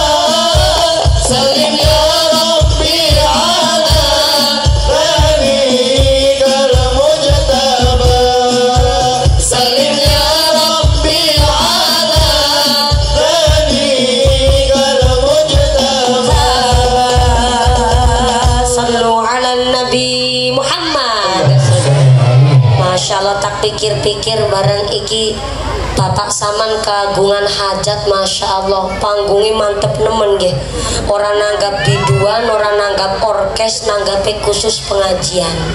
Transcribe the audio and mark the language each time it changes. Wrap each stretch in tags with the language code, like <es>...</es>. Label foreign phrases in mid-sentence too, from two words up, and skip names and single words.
<ar>سلم يا رب على نبيك المجتبى. سلم يا رب على نبيك المجتبى. صلوا على النبي محمد. ما شاء الله</ar> <jv>tak pikir-pikir bareng iki Bapak Saman kagungan hajat,</jv> <ar>ما شاء الله,</ar> <jv>panggungnya mantep nemen nggih. Orang nanggap biduan, orang nanggap orkes, nanggape khusus pengajian.</jv>